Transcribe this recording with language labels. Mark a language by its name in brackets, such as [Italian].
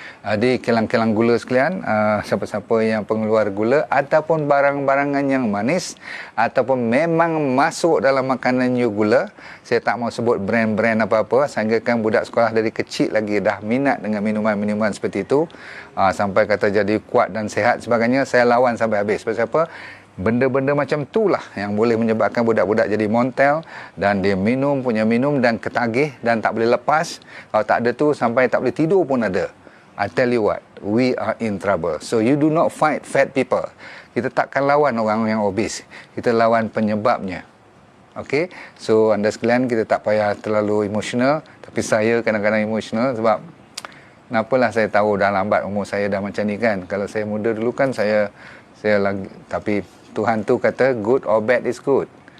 [Malay] Jadi kilang-kilang gula sekalian, siapa-siapa yang pengeluar gula ataupun barang-barangan yang manis ataupun memang masuk dalam makanan you gula, saya tak mau sebut brand-brand apa-apa, sehingga kan budak sekolah dari kecil lagi dah minat dengan minuman-minuman seperti itu, sampai kata jadi kuat dan sehat sebagainya, saya lawan sampai habis. Sebab apa? Benda-benda macam itulah yang boleh menyebabkan budak-budak jadi montel, dan dia minum dan ketagih dan tak boleh lepas. Kalau tak ada tu sampai tak boleh tidur pun ada. [English] I tell you what, we are in trouble. So you do not fight fat people. [Malay] Kita takkan lawan orang yang obes. Kita lawan penyebabnya. Okay? So anda sekalian, kita tak payah terlalu emosional. Tapi saya kadang-kadang emosional sebab kenapalah saya tahu dah lambat umur saya dah macam ni kan. Kalau saya muda dulu kan saya lagi, tapi Tuhan tu kata [English] good or bad is good.